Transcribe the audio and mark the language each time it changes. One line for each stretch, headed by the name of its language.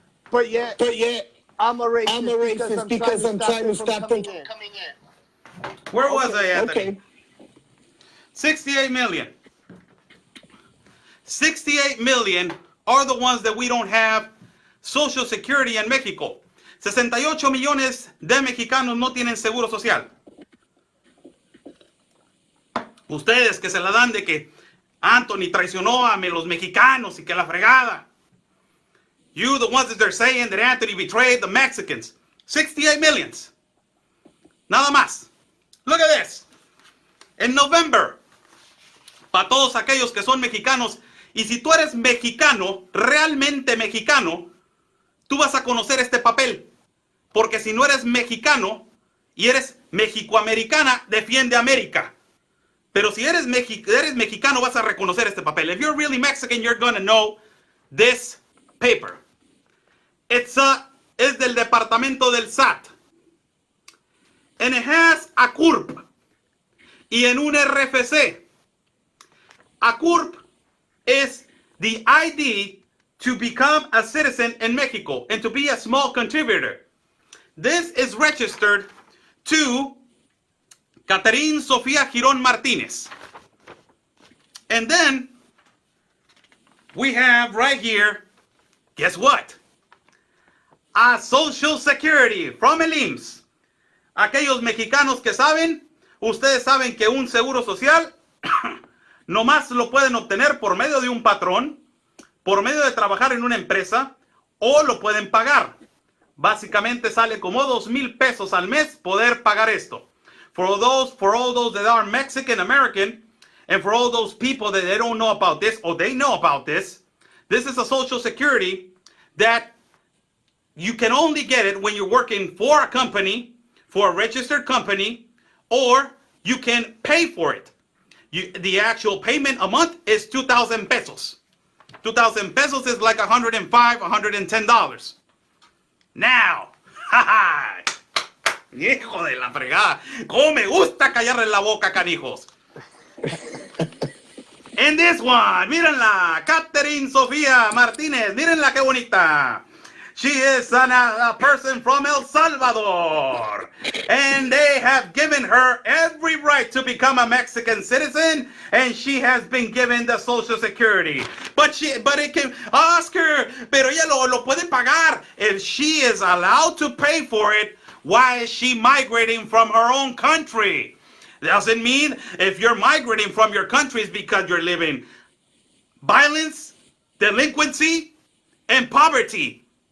English: But yet, I'm a racist because I'm trying to stop them coming in. Where was I, Anthony? Okay. 68 million. 68 million are the ones that we don't have Social Security in Mexico.
Spanish: 68 millones de mexicanos no tienen seguro social. Ustedes que se la dan de que Anthony traicionó a los mexicanos y que la fregada.
English: You, the ones that they're saying that Anthony betrayed the Mexicans. 68 millions.
Spanish: Nada más.
English: Look at this.
Spanish: En November, para todos aquellos que son mexicanos, y si tú eres mexicano, realmente mexicano, tú vas a conocer este papel. Porque si no eres mexicano y eres mexicoamericana, defiende América. Pero si eres mexicano, vas a reconocer este papel.
English: If you're really Mexican, you're going to know this paper.
Spanish: Es del departamento del SAT.
English: And it has a CURP.
Spanish: Y en un RFC.
English: A CURP is the ID to become a citizen in Mexico and to be a small contributor. This is registered to Catherine Sofía Girón Martínez. And then we have right here, guess what? A Social Security from el IMSS.
Spanish: Aquellos mexicanos que saben, ustedes saben que un seguro social nomás lo pueden obtener por medio de un patrón, por medio de trabajar en una empresa, o lo pueden pagar. Básicamente sale como 2,000 pesos al mes poder pagar esto.
English: For all those that are Mexican American, and for all those people that they don't know about this, or they know about this is a Social Security that you can only get it when you're working for a company, for a registered company, or you can pay for it. The actual payment a month is 2,000 pesos. 2,000 pesos is like $105, $110.
Spanish: Now, jaja. Hijo de la fregada. Cómo me gusta callarle la boca, canijos.
English: And this one,
Spanish: mírenla, Catherine Sofía Martínez, mírenla qué bonita.
English: She is a person from El Salvador. And they have given her every right to become a Mexican citizen. And she has been given the Social Security. But it can,
Spanish: Oscar, pero ella lo puede pagar.
English: If she is allowed to pay for it, why is she migrating from her own country? Doesn't mean if you're migrating from your country is because you're living violence, delinquency, and poverty.